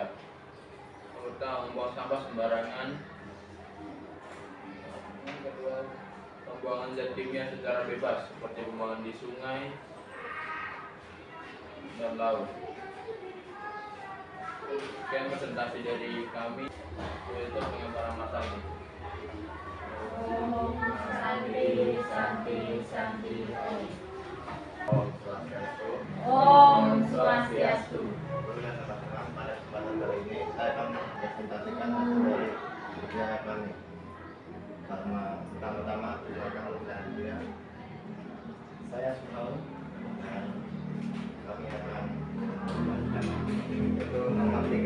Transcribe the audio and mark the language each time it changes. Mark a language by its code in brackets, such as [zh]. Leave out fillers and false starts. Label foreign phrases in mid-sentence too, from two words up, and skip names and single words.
[id] Pertama, membuang sampah sembarangan. Yang kedua, pembuangan zat kimia secara bebas seperti pembuangan di sungai dan laut. Sekian presentasi dari kami. Itu pengantaran matang. [sa] Om Santi Santi Santi Om. Om Swastiastu. Om Swastiastu. [id] Pada kesempatan kali ini saya akan presentasikan hasil dari kerja kami. Pertama-tama terima kasih saya Saya Suhaun. dan kami akan membacakan itu nomor 3.